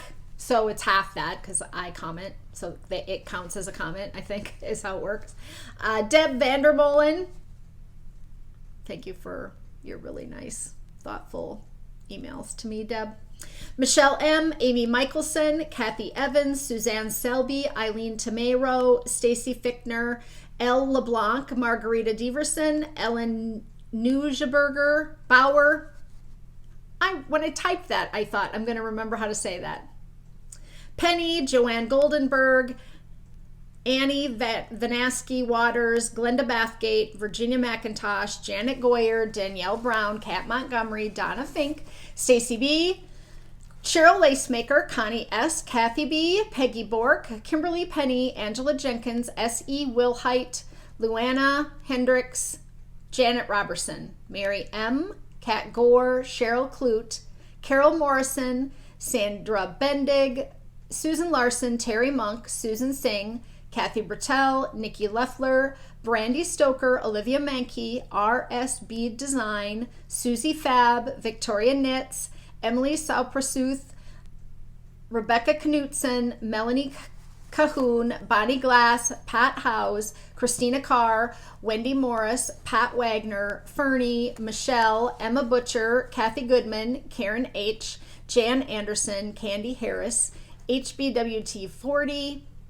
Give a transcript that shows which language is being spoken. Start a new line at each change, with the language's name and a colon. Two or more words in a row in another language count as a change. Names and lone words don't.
English: So it's half that because I comment. So it counts as a comment, I think, is how it works. Deb Vandermolen, thank you for your really nice, thoughtful emails to me, Deb. Michelle M., Amy Michelson, Kathy Evans, Suzanne Selby, Eileen Tomero, Stacy Fichtner, Elle LeBlanc, Margarita Diverson, Ellen Neugeberger, Bauer. When I typed that, I thought, I'm going to remember how to say that. Penny, Joanne Goldenberg, Annie Vanaski Waters, Glenda Bathgate, Virginia McIntosh, Janet Goyer, Danielle Brown, Kat Montgomery, Donna Fink, Stacy B., Cheryl Lacemaker, Connie S., Kathy B., Peggy Bork, Kimberly Penny, Angela Jenkins, S.E. Wilhite, Luana Hendricks, Janet Robertson, Mary M., Kat Gore, Cheryl Clute, Carol Morrison, Sandra Bendig, Susan Larson, Terry Monk, Susan Singh, Kathy Bertel, Nikki Leffler, Brandy Stoker, Olivia Mankey, R.S.B. Design, Susie Fab, Victoria Knits, Emily Sauprasuth, Rebecca Knutson, Melanie Cahoon, Bonnie Glass, Pat Howes, Christina Carr, Wendy Morris, Pat Wagner, Fernie, Michelle, Emma Butcher, Kathy Goodman, Karen H., Jan Anderson, Candy Harris, HBWT40,